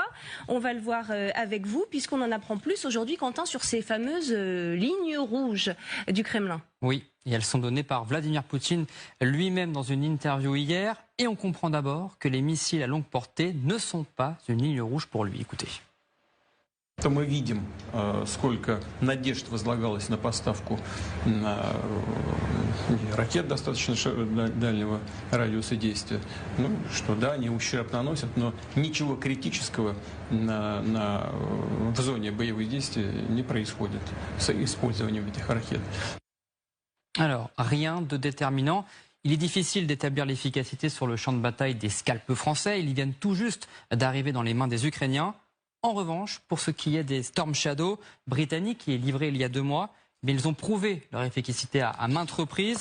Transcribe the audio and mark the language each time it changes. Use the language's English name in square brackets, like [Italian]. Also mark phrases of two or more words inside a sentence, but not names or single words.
[French] On va le voir avec vous, puisqu'on en apprend plus aujourd'hui, Quentin, sur ces fameuses lignes rouges du Kremlin. Oui, et elles sont données par Vladimir Poutine lui-même dans une interview hier, et on comprend d'abord que les missiles à longue portée ne sont pas une ligne rouge pour lui. Écoutez. [Russian] То мы видим, сколько надежд возлагалось на поставку ракет достаточно дальнего радиуса действия. Ну, что да, они ущерб наносят, но ничего критического в зоне боевых действий не происходит с использованием этих ракет. [French] Alors, rien de déterminant. Il est difficile d'établir l'efficacité sur le champ de bataille des scalpes français. Ils viennent tout juste d'arriver dans les mains des Ukrainiens. En revanche, pour ce qui est des Storm Shadow britanniques, qui est livré il y a 2 mois, mais ils ont prouvé leur efficacité à maintes reprises.